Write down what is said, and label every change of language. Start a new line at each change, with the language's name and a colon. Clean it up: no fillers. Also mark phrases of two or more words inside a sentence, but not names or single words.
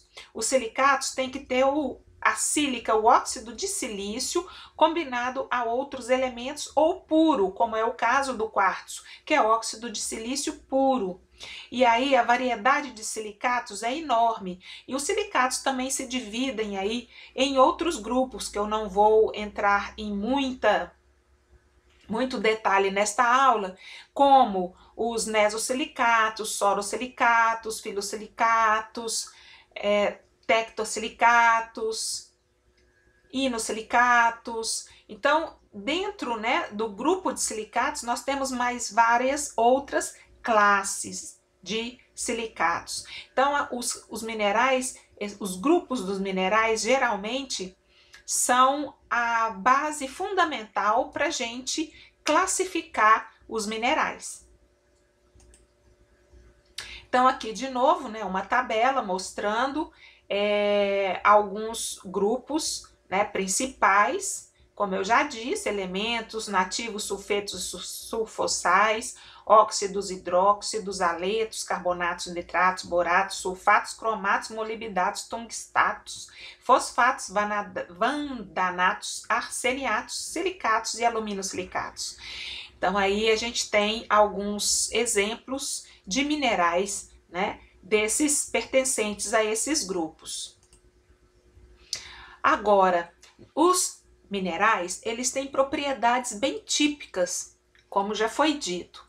Portuguese: Os silicatos têm que ter a sílica, o óxido de silício, combinado a outros elementos ou puro, como é o caso do quartzo, que é óxido de silício puro. E aí a variedade de silicatos é enorme. E os silicatos também se dividem aí em outros grupos, que eu não vou entrar em muito detalhe nesta aula, como os nesosilicatos, sorosilicatos, filosilicatos, tectosilicatos, inosilicatos. Então, dentro, né, do grupo de silicatos, nós temos mais várias outras classes de silicatos. Então, os minerais, os grupos dos minerais, geralmente, são a base fundamental para a gente classificar os minerais. Então, aqui de novo, né, uma tabela mostrando alguns grupos, né, principais, como eu já disse, elementos nativos, sulfetos, sulfossais, óxidos, hidróxidos, aletos, carbonatos, nitratos, boratos, sulfatos, cromatos, molibdatos, tungstatos, fosfatos, vandanatos, arseniatos, silicatos e aluminosilicatos. Então aí a gente tem alguns exemplos de minerais, né, desses pertencentes a esses grupos. Agora, os minerais, eles têm propriedades bem típicas, como já foi dito.